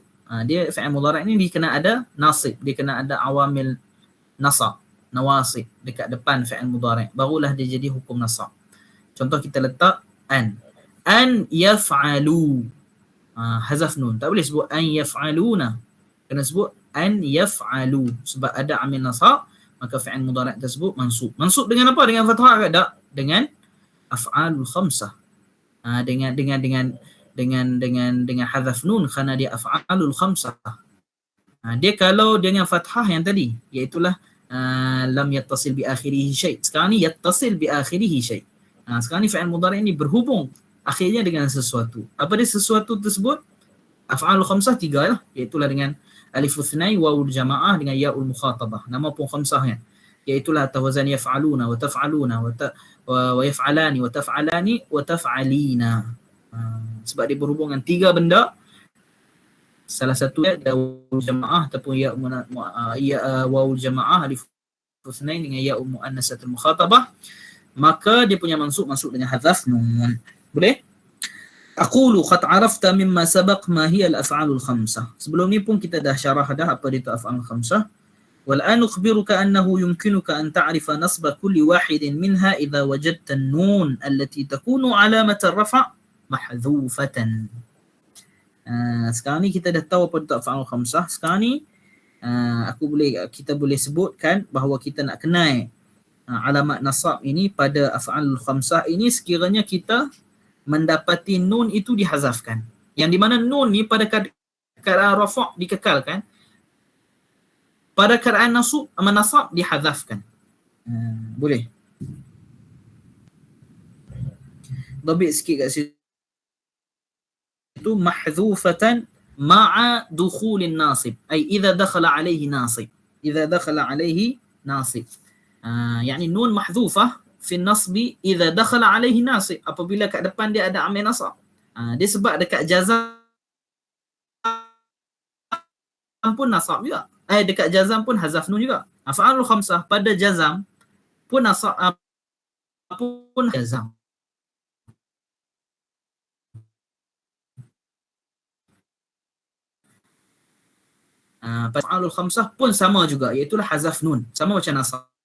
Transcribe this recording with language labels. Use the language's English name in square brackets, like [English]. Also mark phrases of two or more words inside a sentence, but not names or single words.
[Malay] Dia [Arabic] فعل مضارع' [Malay] ni dia kena ada nasib, dia kena ada [Arabic] عوامل نصب, [Malay] nawasib dekat depan [Arabic] فعل مضارع', [Malay] barulah dia jadi hukum nasab. Contoh kita letak [Arabic] أن يفعل, [Malay] hazaf nun. Tak boleh sebut [Arabic] أن يفعلون, [Malay] kena sebut [Arabic] أن يفعل [Malay] sebab ada [Arabic] عامل نصب, [Malay] maka [Arabic] فعل مضارع' [Malay] tersebut mansub. Mansub dengan apa? Dengan fathah ke tak? Dengan [Arabic] الأفعال الخمسة. [Malay] Dengan hazaf nun kerana dia [Arabic] الأفعال الخمسة. [Malay] Dia kalau dengan fathah yang tadi, iaitulah [Arabic] لم يتصل بآخره شيء'. [Malay] Sekarang ni [Arabic] يتصل بآخره شيء'. [Malay] Sekarang ni [Arabic] فعل مضارع' [Malay] ni berhubung akhirnya dengan sesuatu. Apa dia sesuatu tersebut? [Arabic] الأفعال الخمسة [Malay] tiga lah, iaitulah dengan [Arabic] ألف الاثنين, واو الجماعة [Malay] dengan [Arabic] ياء المخاطبة. [Malay] Nama pun khamsah kan. [Arabic] Iaitulah توازن يفعلون وتفعلون ويفعلان وتفعلان وتفعلين. [Malay] Sebab dia berhubung dengan tiga benda. Salah satu dia [Arabic] واو الجماعة [Malay] ataupun [Arabic] يا واو الجماعة ألف الاثنين [Malay] dengan [Arabic] ياء المؤنثة المخاطبة, [Malay] maka dia punya mansub dengan hadzaf nun. Boleh? [Arabic] أقول قد عرفت مما سبق ما هي الأفعال الخمسة. [Malay] Sebelum ni pun kita dah syarah dah apa dia tu [Arabic] الأفعال الخمسة. والآن أخبرك أنه يمكنك أن تعرف نصب كل واحد منها إذا وجدت النون التي تكون علامة الرفع محذوفة. [Malay] Sekarang ni kita dah tahu apa itu [Arabic] الأفعال الخمسة. [Malay] Sekarang ni kita boleh sebutkan bahawa kita nak kenal alamat nasab ini pada [Arabic] الأفعال الخمسة [Malay] ini sekiranya kita mendapati nun itu dihazafkan. Yang di mana nun ni pada keadaan rafa' dikekalkan, pada keadaan nasab dihazafkan. Boleh. Dhabit sikit kat situ. [Arabic] Itu محذوفة مع دخول الناصب. أي إذا دخل عليه ناصب. إذا دخل عليه ناصب. يعني نون محذوفة في النصب إذا دخل عليه ناصب. [Malay] Apabila kat depan dia ada [Arabic] عامل نصب. [Malay] Dia sebab dekat jazam pun nasab juga. Dekat jazam pun hazaf nun juga. [Arabic] الأفعال الخمسة [Malay] pada jazam pun nasab pun jazam. [Arabic] الأفعال الخمسة [Malay] pun sama juga, iaitu hazaf nun, sama macam nasab.